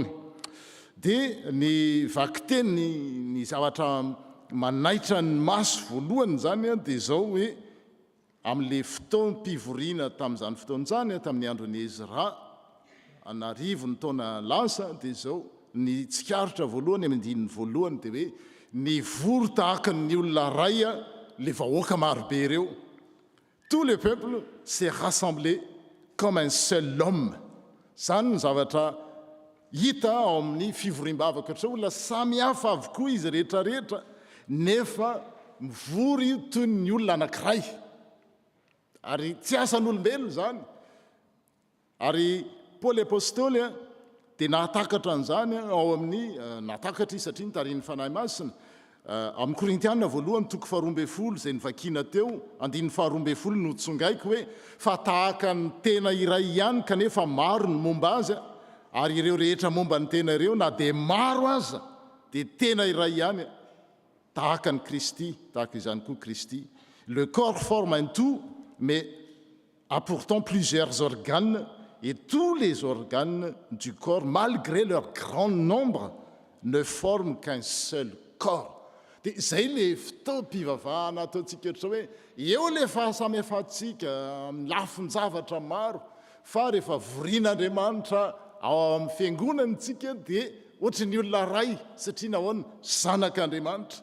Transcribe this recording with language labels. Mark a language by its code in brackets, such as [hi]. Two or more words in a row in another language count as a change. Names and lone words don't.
[mg] dia ny vakiteny ny zavatra manaitra ny maso voalohany zany dia zao hoe amin'le fotoam-pivoriana tamin'izany fotoan'izany tamin'ny andron'ny Ezra anarivo ny taona lasa dia zao ny tsikaritra voalohany amin'ny andininy voalohany dia hoe ny vory tahaka ny olona ray le vahoaka marobe ireo. [fr] Tout le peuple s'est rassemblé comme un seul homme. [mg] Zany ny zavatra hita ao amin'ny fivoriam-bavaka ohatray olona samy hafa avokoa izy rehetrarehetra nefa mivory toy ny olona anankiray ary tsy asan'olombelona zany ary Paoly apôstôly dia nahatakatra an'izany ao amin'ny nahatakatra izy satria nitariny fanahy masina amin'ny Korintiana voalohany toko 12 zay nivakina teo andininy 12 no tsongaiko hoe fa tahaka ny tena iray ihany kanefa maro ny momba azy ary ireo rehetra momba ny tena ireo na dia maro aza dia tena iray ihany tahaka ny Kristy tahaka izany koa Kristy. [fr] Le corps forme un tout mais a pourtant plusieurs organes et tous les organes du corps malgré leur grand nombre ne forment qu'un seul corps. [mg] Dia zay le fitaom-pivavahana ataontsika ohatra hoe eo le fahasamihafantsika amin'ny lafin-javatra maro fa rehefa vorian'Andriamanitra ao amin'ny fiangonantsika dia ohatra ny olona ray satria nahoana zanak'Andriamanitra.